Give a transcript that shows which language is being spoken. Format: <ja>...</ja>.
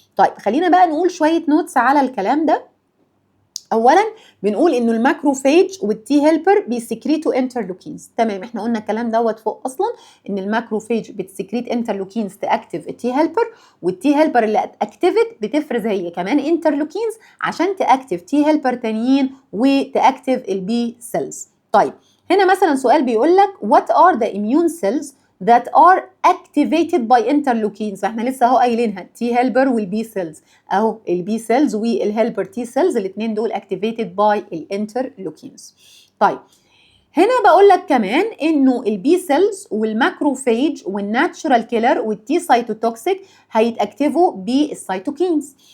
<ar>طيب خلينا بقى نقول شويه نوتس على الكلام ده. اولا بنقول انه الماكروفاج والتي هيلبر بيسكريتوا انترلوكينز. تمام، احنا قلنا الكلام دوت فوق اصلا، ان الماكروفاج بتسكريت انترلوكينز تاكتيف التي هيلبر، والتي هيلبر اللي اتاكتيفت بتفرز هي كمان انترلوكينز عشان تاكتيف تي هيلبر تانيين وتاكتيف البي سيلز. طيب هنا مثلا سؤال بيقول لك</ar> <en>what are the immune cells that are activated by interleukins.</en> <ar>فاحنا لسه اهو قايلينها تي هيلبر والبي سيلز، اهو البي سيلز والهيلبر تي سيلز الاثنين دول</ar> <en>activated by</en> <ar>الانترلوكينز. طيب هنا بقول لك كمان انه البي سيلز والماكروفاج والناتشورال كيلر والتي سايتوتوكسيك هيتاكتيفوا بالسيتوكينز.</ar>